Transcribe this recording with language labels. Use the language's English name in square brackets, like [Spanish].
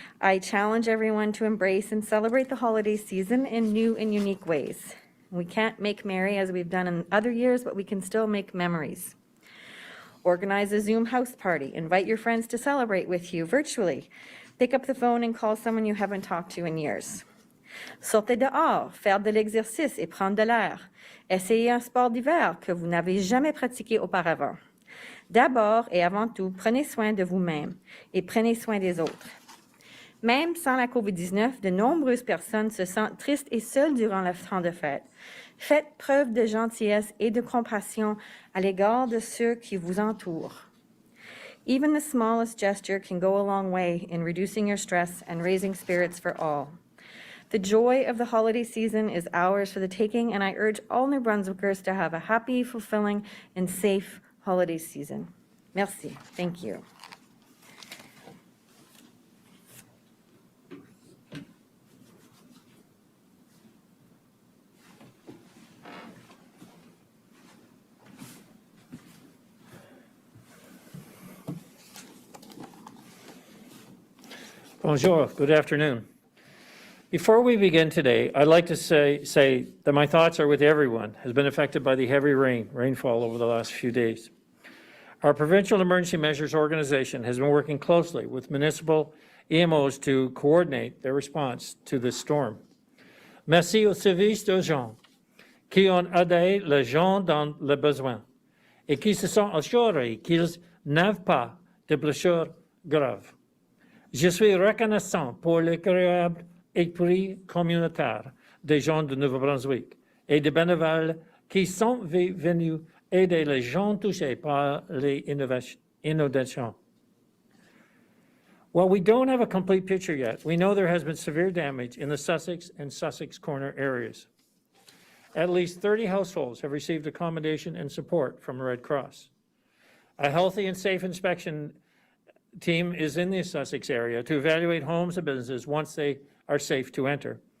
[English] I challenge everyone to embrace and celebrate the holiday season in new and unique ways. We can't make merry as we've done in other years, but we can still make memories. Organize a Zoom house party. Invite your friends to celebrate with you virtually. Pick up the phone and call someone you haven't talked to in years. [French] Sortez dehors, faire de l'exercice et prendre de l'air. Essayez un sport d'hiver que vous n'avez jamais pratiqué auparavant. D'abord et avant tout, prenez soin de vous-même et prenez soin des autres. Même sans la COVID-19, de nombreuses personnes se sentent tristes et seules durant le temps de fête. Faites preuve de gentillesse et de compassion à l'égard de ceux qui vous entourent. [English] Even the smallest gesture can go a long way in reducing your stress and raising spirits for all. The joy of the holiday season is ours for the taking, and I urge all New Brunswickers to have a happy, fulfilling, and safe holiday season. [French] Merci. [English] Thank you. [French] Bonjour, [English] good afternoon. Before we begin today, I'd like to say that my thoughts are with everyone who has been affected by the heavy rainfall over the last few days. Our Provincial Emergency Measures Organization has been working closely with municipal EMOs to coordinate their response to this storm. [French] Merci aux services d'urgence qui ont aidé les gens dans le besoin et qui se sont assurés qu'ils n'avaient pas de blessures graves. Je suis reconnaissant pour l'incroyable esprit communautaire des gens de Nouveau-Brunswick et des bénévoles qui sont venus aider les gens touchés par les inondations. [English] While we don't have a complete picture yet, we know there has been severe damage in the Sussex and Sussex Corner areas. At least 30 households have received accommodation and support from the Red Cross. A healthy and safe inspection team is in the Sussex area to evaluate homes and businesses once they are safe to enter.